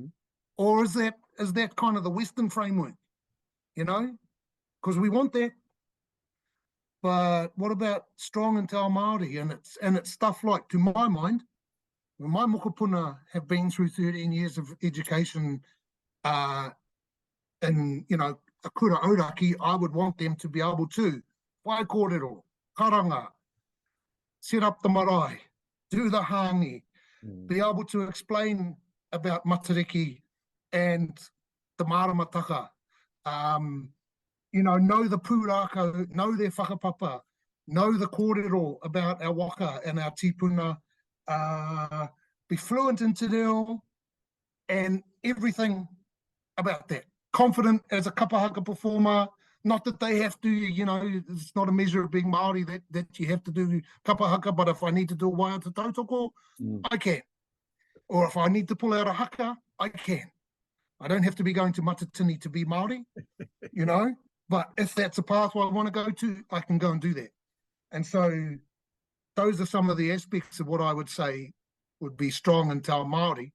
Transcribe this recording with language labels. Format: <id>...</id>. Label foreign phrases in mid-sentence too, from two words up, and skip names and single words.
<en>Or is that kind of the Western framework? You know, because we want that. But what about strong and</en> <mi>Te Ao Māori?</mi> <en>And it's stuff like, to my mind, when my mokopuna have been through 13 years of education in, you know, a</en> <mi>kura auraki,</mi> <en>I would want them to be able to</en> <mi>whai kōrero, karanga,</mi> <en>set up the marae, do the hāngi, be able to explain about matariki and the maramataka, you know the pūrākau, know their whakapapa, know the kōrero about our waka and our tipuna, be fluent in</en> <mi>te reo</mi> <en>and everything about that. Confident as a kapahaka performer, not that they have to, you know, it's not a measure of being Māori that you have to do kapahaka, but if I need to do a</en> <mi>waiata tautoko,</mi> <en>I can. Or if I need to pull out a haka, I can. I don't have to be going to Matatini to be Māori, you know, but if that's a pathway I want to go to, I can go and do that. And so those are some of the aspects of what I would say would be strong in</en> <mi>Te Ao Māori.</mi>